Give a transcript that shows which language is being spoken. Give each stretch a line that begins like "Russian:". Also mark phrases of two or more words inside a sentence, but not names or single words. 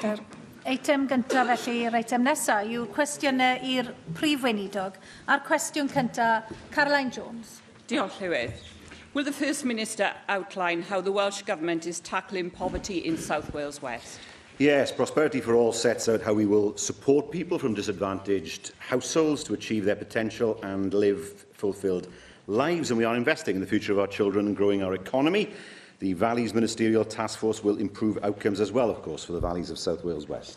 Welsh: Yr eitem gyntaf felly, yr eitem nesaf yw cwestiynau i'r prif weinidog. A'r cwestiwn cyntaf, Caroline Jones. Diolch, Llywydd.
English: Will the First Minister outline how the Welsh Government is tackling poverty in South Wales West? Yes, Prosperity for All sets out how we will support people from disadvantaged households to achieve their potential and live fulfilled lives. And we are investing in the future of our children and growing our economy. The Valleys Ministerial Task Force will improve outcomes as well, of course, for the valleys of South Wales West.